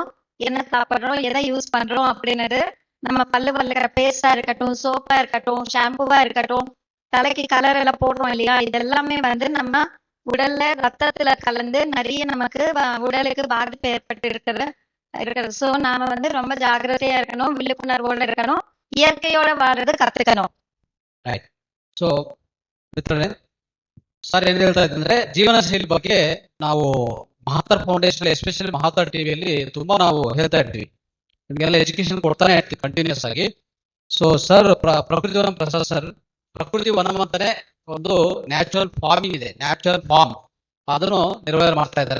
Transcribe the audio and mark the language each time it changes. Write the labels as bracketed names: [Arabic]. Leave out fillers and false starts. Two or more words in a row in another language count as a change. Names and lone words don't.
[Tamil] என்ன சாப்பிடுறோம், எதை யூஸ் பண்றோம் அப்படின்னது. நம்ம பல்லு வளர்க்கிற பேஸ்டா இருக்கட்டும், சோப்பா இருக்கட்டும், ஷாம்புவா இருக்கட்டும், தலைக்கு கலர் எல்லாம் போடுறோம் இல்லையா, இதெல்லாமே வந்து நம்ம உடல்ல ரத்தத்துல கலந்து நிறைய நமக்கு உடலுக்கு பாதிப்பு ஏற்பட்டு இருக்கிறது. சோ நாம வந்து ரொம்ப ஜாக்கிரதையா இருக்கணும், விழிப்புணர்வோட இருக்கணும், இயற்கையோட வாழறது கத்துக்கணும். [Kannada] ಸೊ ಮಿತ್ರರೇ, ಸರ್ ಏನ್ ಹೇಳ್ತಾ ಇದ್ದಂದ್ರೆ ಜೀವನ ಶೈಲಿ ಬಗ್ಗೆ ನಾವು ಮಹಾತ್ತರ ಫೌಂಡೇಶನ್ ಎಸ್ಪೆಷಲಿ ಮಹಾತ್ತರ ಟಿವಿಯಲ್ಲಿ ತುಂಬಾ ನಾವು ಹೇಳ್ತಾ ಇರ್ತೀವಿ, ನಿಮಗೆಲ್ಲ ಎಜುಕೇಶನ್ ಕೊಡ್ತಾನೆ ಇರ್ತೀವಿ ಕಂಟಿನ್ಯೂಸ್ ಆಗಿ. ಸೊ ಸರ್, ಪ್ರಕೃತಿ ವನಂ ಪ್ರಸಾದ್ ಸರ್, ಪ್ರಕೃತಿ ವನಂ ಅಂತಾನೆ ಒಂದು [English] natural farming [Kannada] ಇದೆ, [English] natural farm, [Kannada] ಅದನ್ನು ನಿರ್ವಹಣೆ ಮಾಡ್ತಾ ಇದ್ದಾರೆ.